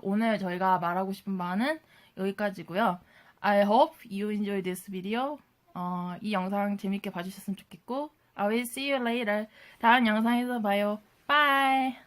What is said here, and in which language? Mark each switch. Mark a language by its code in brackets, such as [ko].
[ko] 오늘 저희가 말하고 싶은 바는 여기까지고요. [en] I hope you enjoy this video. [ko] 이 영상 재밌게 봐주셨으면 좋겠고, [en] I will see you later. [ko] 다음 영상에서 봐요. [en] Bye.